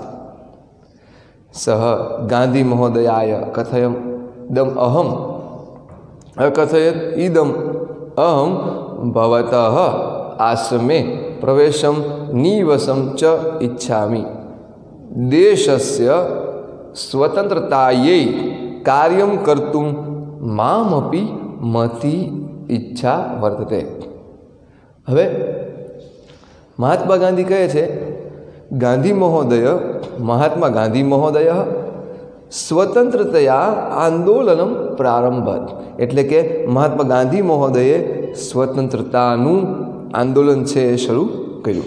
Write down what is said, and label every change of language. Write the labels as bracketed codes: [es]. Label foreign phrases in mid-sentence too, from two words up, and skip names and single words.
[sa] सः गांधी महोदयाय कथयत् इदम् अहं भवतः आश्रमे प्रवेशं निवसं च इच्छामि. देशस्य स्वतंत्रतायै कार्यं कर्तुं मामपि मती ઈચ્છા વર્તતે. [gu] હવે [sa] મહાત્મા ગાંધી કહે છે મહાત્મા ગાંધી મહોદય સ્વતંત્રતયા આંદોલનમ પ્રારંભત. [gu] એટલે કે મહાત્મા ગાંધી મહોદયે સ્વતંત્રતાનું આંદોલન છે એ શરૂ કર્યું.